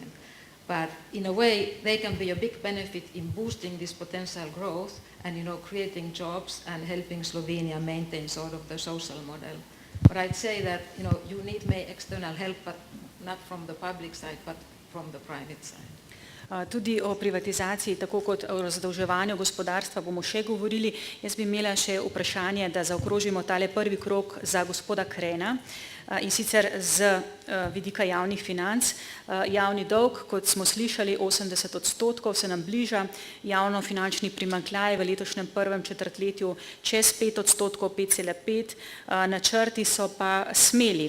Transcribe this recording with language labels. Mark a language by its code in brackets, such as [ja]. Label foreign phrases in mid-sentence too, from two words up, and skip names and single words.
[en] But in a way, they can be a big benefit in boosting this potential growth and creating jobs and helping Slovenia maintain sort of the social model. But I'd say that you need external help, but not from the public side, but from the private side. [sl] Tudi o privatizaciji, tako kot o razdolževanju gospodarstva bomo še govorili. Jaz bi imela še vprašanje, da zaokrožimo tale prvi krog za gospoda Kraana, in sicer z vidika javnih financ. Javni dolg, kot smo slišali, 80% se nam bliža, javnofinančni primanjkljaj v letošnjem prvem četrtletju čez 5%, 5,5%, načrti so pa smeli.